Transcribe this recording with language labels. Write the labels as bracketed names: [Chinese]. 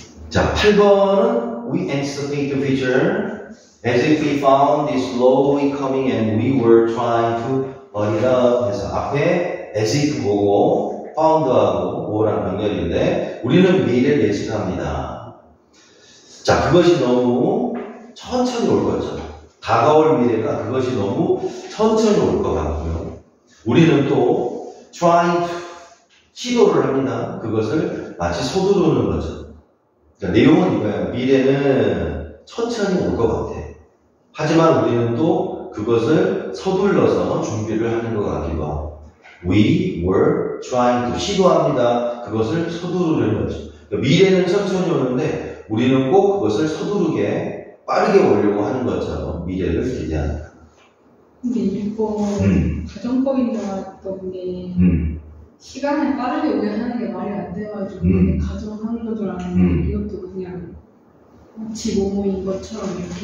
[Korean] 자, 8번은 [English] we anticipate the future as if we found this slowly coming and we were trying to hurry it up. [Korean] 그래서 앞에 as if 보고 found하고 or란 병렬인데 우리는 미래를 예측합니다. 자, 그것이 너무 천천히 올 거죠. 다가올 미래가 그것이 너무 천천히 올 것 같고요. 우리는 또 try to 시도를 합니다. 그것을 마치 서두르는 거죠. 그러니까 내용은 이거예요. 미래는 천천히 올 것 같아. 하지만 우리는 또 그것을 서둘러서 준비를 하는 것 같기도 하고. [English] We were trying to [Korean] 시도합니다. 그것을 서두르는 거죠. 그러니까 미래는 천천히 오는데 우리는 꼭 그것을 서두르게 빠르게 오려고 하는 것처럼 미래를 기대한다. 근데 이거 가정법인 줄 알았던 게 시간을 빠르게 오게 하는 게 말이 안 돼가지고 가정하는 거 줄 알았는데 이것도 그냥 마치 모모인 것처럼 이렇게